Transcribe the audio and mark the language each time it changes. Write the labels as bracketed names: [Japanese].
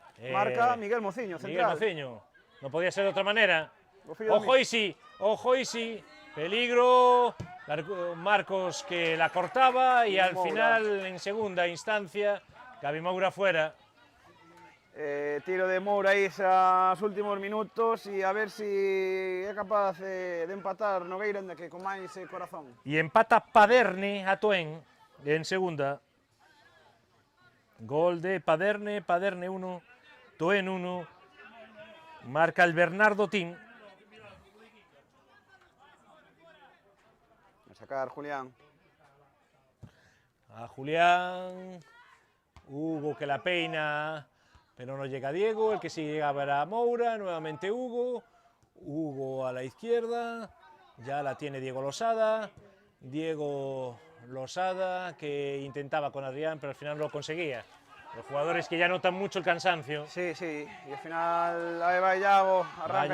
[Spanish] Marca Miguel Mociño, Miguel central. Mociño. No podía ser de otra manera. [Galician] O fillo [Spanish] Ojo Isi. Peligro. Marcos que la cortaba y al Moura. final, en segunda instancia, Gabi Moura fuera. [Galician] Tiro de Moura aí esos últimos minutos e a ver si é capaz de empatar Nogueira, ainda que con máis corazón. [Spanish] Y empata Paderne a Toen en segunda. Gol de Paderne 1, Toen 1. Marca el Bernardo Tin. A sacar Julián. A Julián. Hugo que la peina, pero no llega Diego. El que sí llegaba era Moura. Nuevamente Hugo. Hugo a la izquierda. Ya la tiene Diego Losada. Diego Losada que intentaba con Adrián, pero al final no lo conseguía. Los jugadores que ya notan mucho el cansancio. [Galician] Sí, e ao final aí vai Iago, arranca